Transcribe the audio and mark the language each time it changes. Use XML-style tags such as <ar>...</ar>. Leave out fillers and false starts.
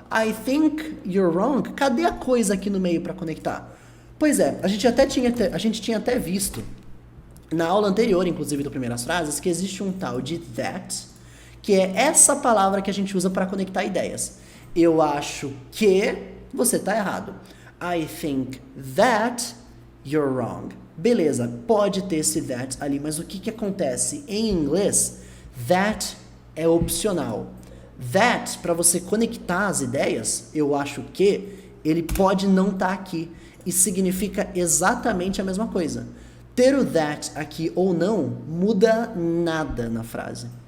<en>I think you're wrong.</en> <pt>Cadê a coisa aqui no meio para conectar? Pois é, a gente tinha até visto na aula anterior, inclusive do Primeiras Frases, que existe um tal de that, que é essa palavra que a gente usa para conectar ideias. Eu acho que você tá errado.</pt> <en>I think that you're wrong.</en> <pt>Beleza, pode ter esse that ali, mas o que acontece? Em inglês, that é opcional. That, para você conectar as ideias, eu acho que ele pode não estar aqui. E significa exatamente a mesma coisa. Ter o that aqui ou não muda nada na frase.</pt>